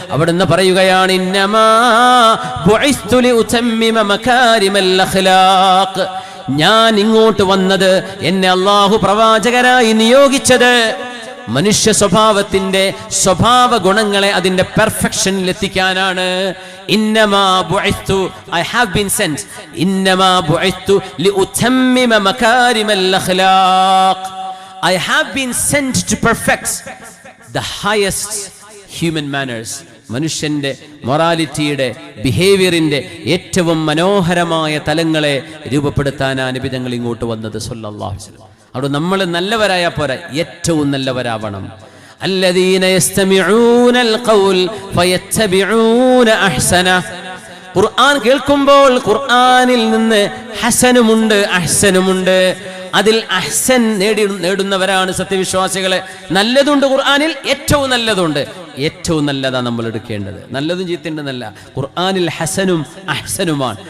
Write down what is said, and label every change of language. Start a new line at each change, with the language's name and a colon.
Malayalam: അവിടുന്ന് പറയുകയാണ്,
Arabic: ഇന്നമാ ബുഇസ്തു ലിഉതമ്മിമ മകാരിമൽ അഖ്ലാഖ്.
Malayalam: ഞാൻ ഇങ്ങോട്ട് വന്നത്, എന്നെ അല്ലാഹു പ്രവാചകരായി നിയോഗിച്ചത് മനുഷ്യ സ്വഭാവത്തിന്റെ സ്വഭാവ ഗുണങ്ങളെ അതിന്റെ പെർഫെക്ഷനിൽ എത്തിക്കാനാണ്.
Arabic: ഇന്നമാ ബുഇസ്തു,
English: I have been sent.
Arabic: ഇന്നമാ ബുഇസ്തു ലിഉതമ്മിമ മകാരിമൽ അഖ്ലാഖ്.
English: I have been sent to perfect the highest human manners.
Malayalam: മനുഷ്യന്റെ മൊറാലിറ്റിയുടെ, ബിഹേവിയറിന്റെ ഏറ്റവും മനോഹരമായ തലങ്ങളെ രൂപപ്പെടുത്താനാണ് നബി തങ്ങൾ ഇങ്ങോട്ട് വന്നത് സല്ലല്ലാഹു അലൈഹി വസല്ലം. അവിടെ നമ്മൾ നല്ലവരായ പോരാ, ഏറ്റവും നല്ലവരാവണം.
Arabic: الذين يستمعون القول فيتبعون احسنه.
Malayalam: ഖുർആൻ കേൾക്കുമ്പോൾ ഖുർആനിൽ നിന്ന് ഹസനുമുണ്ട് അഹ്സനുമുണ്ട്. അതിൽ അഹ്സൻ നേടുന്നവരാണ് സത്യവിശ്വാസികളെ. നല്ലതുണ്ട് ഖുർആനിൽ, ഏറ്റവും നല്ലതുണ്ട്. ഏറ്റവും നല്ലതാ നമ്മൾ എടുക്കേണ്ടത്. നല്ലതും ചീത്തയുണ്ടെന്നല്ല, ഖുർആനിൽ ഹസനും അഹ്സനുമാണ്.